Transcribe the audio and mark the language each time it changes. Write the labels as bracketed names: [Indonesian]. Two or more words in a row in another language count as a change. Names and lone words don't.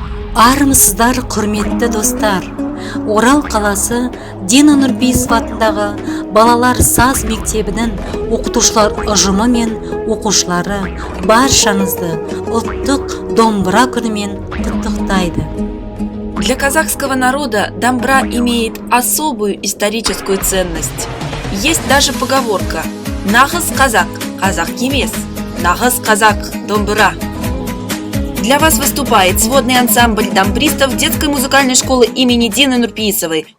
[Kazakh] Армысыздар, құрметті достар. Орал қаласы Дина Нұрпейісова атындағы балалар саз мектебінің оқытушылар ұжымы мен оқушылары баршаңызды ұлттық домбыра күнімен құттықтайды. [Russian] Для казахского народа домбра имеет особую историческую ценность. Есть даже поговорка: [Kazakh] «Нағыз казак, казак емес, нағыз казак домбыра». [Russian] Для вас выступает сводный ансамбль домбристов детской музыкальной школы имени Дины Нурпейісовой.